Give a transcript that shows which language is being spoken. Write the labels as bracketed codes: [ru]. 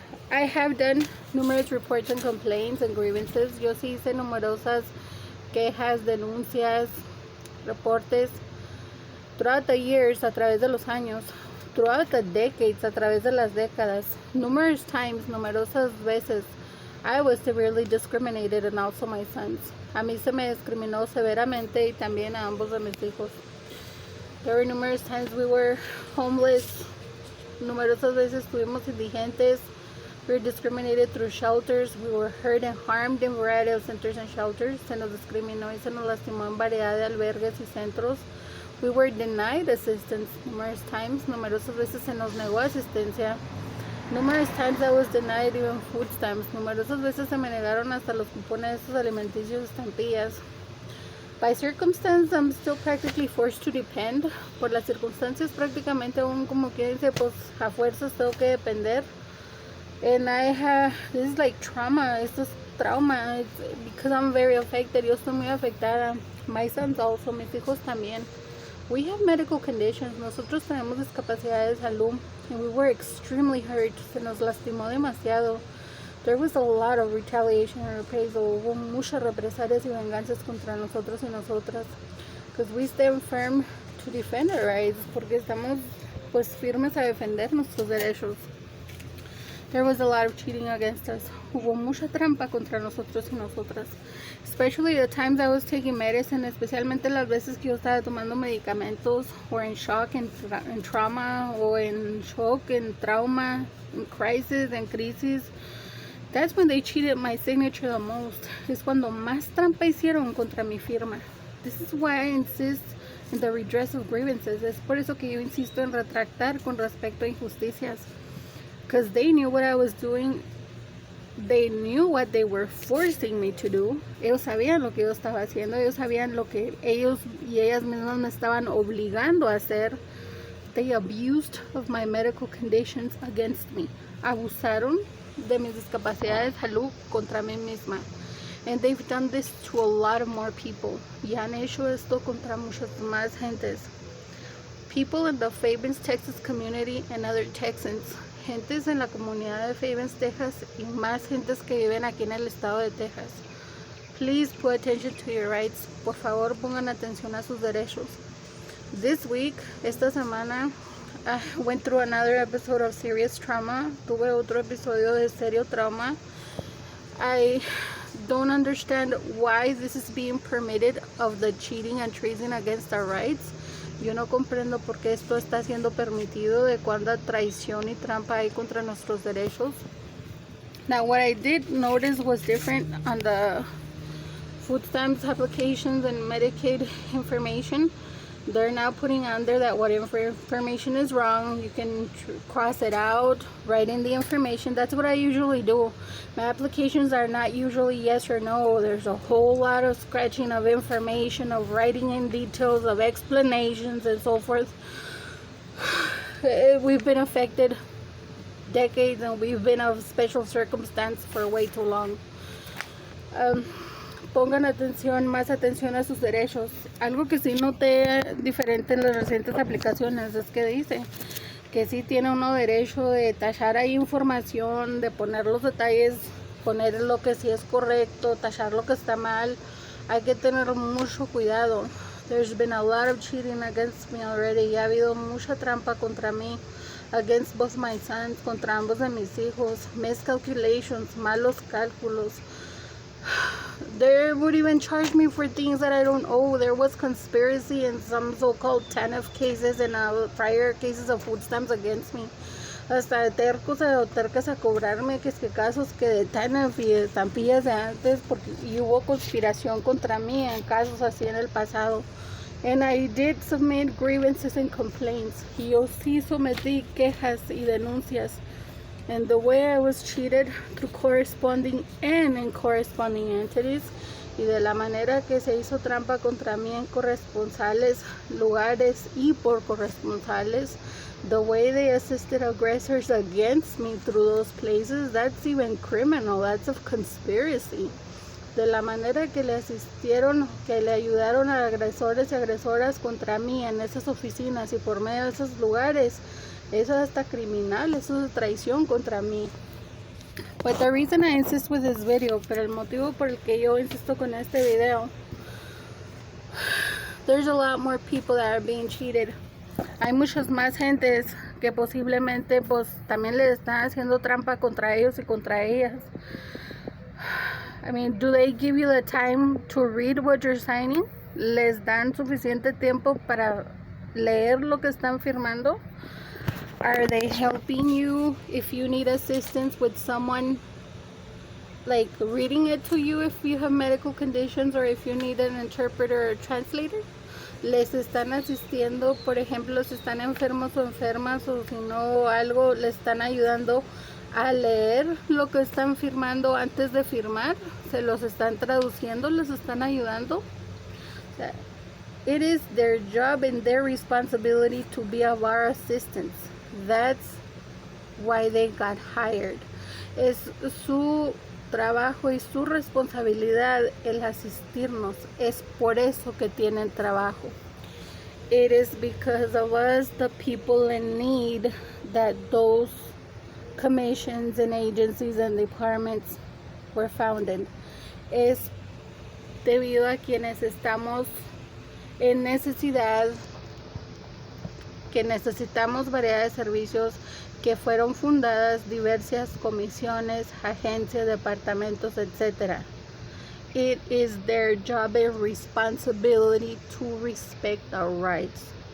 [en] I have done numerous reports and complaints and grievances. [es] Yo sí hice numerosas quejas, denuncias, reportes [en] throughout the years, [es] a través de los años, [en] throughout the decades, [es] a través de las décadas, [en] numerous times, [es] numerosas veces. [en] I was severely discriminated, and also my sons. [es] A mí se me discriminó severamente y también a ambos de mis hijos. [en] There were numerous times we were homeless. [es] Numerosas veces estuvimos indigentes. [en] We were discriminated through shelters. We were hurt and harmed in variety of centers and shelters. [es] Se nos discriminó y se nos lastimó en variedad de albergues y centros. [en] We were denied assistance numerous times. [es] Numerosas veces se nos negó asistencia. [en] Numerous times I was denied even food stamps. [es] Numerosas veces se me negaron hasta los cupones de estos alimenticios, estampillas. [en] By circumstance, I'm still practically forced to depend. [es] Por las circunstancias, prácticamente aún, como quien dice, pues a fuerzas tengo que depender. [en] And this is like trauma. [es] Esto es trauma. [en] It's because I'm very affected. [es] Yo estoy muy afectada. [en] My sons also, [es] mis hijos también. [en] We have medical conditions. [es] Nosotros tenemos discapacidad de salud. [en] And we were extremely hurt. [es] Se nos lastimó demasiado. [en] There was a lot of retaliation and reprisal. [es] Hubo muchas represalias y venganzas contra nosotros y nosotras. [en] Because we stand firm to defend our rights. [es] Porque estamos pues firmes a defender nuestros derechos. [en] There was a lot of cheating against us. [es] Hubo mucha trampa contra nosotros y nosotras. [en] Especially the times I was taking medicine, [es] especialmente las veces que yo estaba tomando medicamentos, [en] or in shock and trauma, [es] o en [en] shock and trauma, in crisis and crisis. That's when they cheated my signature the most. [es] Es cuando más trampa hicieron contra mi firma. [en] This is why I insist in the redress of grievances. [es] Es por eso que yo insisto en retractar con respecto a injusticias. [en] Because they knew what I was doing. They knew what they were forcing me to do. [es] Ellos sabían lo que yo estaba haciendo. Ellos sabían lo que ellos y ellas mismas me estaban obligando a hacer. [en] They abused of my medical conditions against me. [es] Abusaron de mis discapacidades de salud contra mí misma. [en] And they've done this to a lot of more people. [es] Y han hecho esto contra muchas más gentes. [en] People in the Fabens, Texas community and other Texans. [es] Gentes en la comunidad de Fabens, Texas, y más gentes que viven aquí en el estado de Texas. [en] Please pay attention to your rights. [es] Por favor, pongan atención a sus derechos. [en] This week, [es] esta semana, [en] I went through another episode of serious trauma. [es] Tuve otro episodio de serio trauma. [en] I don't understand why this is being permitted, of the cheating and treason against our rights. [es] Yo no comprendo por qué esto está siendo permitido, de cuánta traición y trampa hay contra nuestros derechos. [en] Now, what I did notice was different on the food stamps applications and Medicaid information. They're now putting on there that what information is wrong. You can cross it out, write in the information. That's what I usually do. My applications are not usually yes or no. There's a whole lot of scratching of information, of writing in details, of explanations, and so forth. We've been affected decades, and we've been of special circumstance for way too long. [es] Pongan atención, más atención a sus derechos. Algo que sí noté diferente en las recientes aplicaciones es que dice que sí tiene uno derecho de tachar ahí información, de poner los detalles, poner lo que sí es correcto, tachar lo que está mal. Hay que tener mucho cuidado. [en] There's been a lot of cheating against me already. [es] Ya ha habido mucha trampa contra mí, [en] against both my sons, [es] contra ambos de mis hijos. [en] Miscalculations, [es] malos cálculos. [en] They would even charge me for things that I don't owe. There was conspiracy in some so-called TANF cases and prior cases of food stamps against me. [es] Hasta tercos o tercas a cobrarme que es que casos que de TANF y estampillas de antes, porque y hubo conspiración contra mí en casos así en el pasado. [en] And I did submit grievances and complaints. [es] Y yo sí sometí quejas y denuncias. [en] And the way I was treated through corresponding and in corresponding entities, [es] y de la manera que se hizo trampa contra mí en corresponsales, lugares y por corresponsales, [en] the way they assisted aggressors against me through those places, that's even criminal, that's of conspiracy. [es] De la manera que le asistieron, que le ayudaron a agresores y agresoras contra mí en esas oficinas y por medio de esos lugares, eso es hasta criminal, eso es traición contra mí. [en] But the reason I insist with this video, [es] pero el motivo por el que yo insisto con este video, [en] there's a lot more people that are being cheated. [es] Hay muchas más gentes que posiblemente pues también le están haciendo trampa contra ellos y contra ellas. [en] I mean, do they give you the time to read what you're signing? [es] ¿Les dan suficiente tiempo para leer lo que están firmando? [en] Are they helping you if you need assistance with someone, like reading it to you if you have medical conditions or if you need an interpreter or translator? [es] ¿Les están asistiendo, por ejemplo, si están enfermos o enfermas o si no algo, les están ayudando a leer lo que están firmando antes de firmar? ¿Se los están traduciendo? ¿Les están ayudando? [en] It is their job and their responsibility to be of our assistance. That's why they got hired. [es] Es su trabajo y su responsabilidad el asistirnos. Es por eso que tienen trabajo. [en] It is because of us, the people in need, that those commissions and agencies and departments were founded. [es] Es debido a quienes estamos en necesidad, que necesitamos variedad de servicios, que fueron fundadas diversas comisiones, agencias, departamentos, etc. [en] It is their job and responsibility to respect our rights.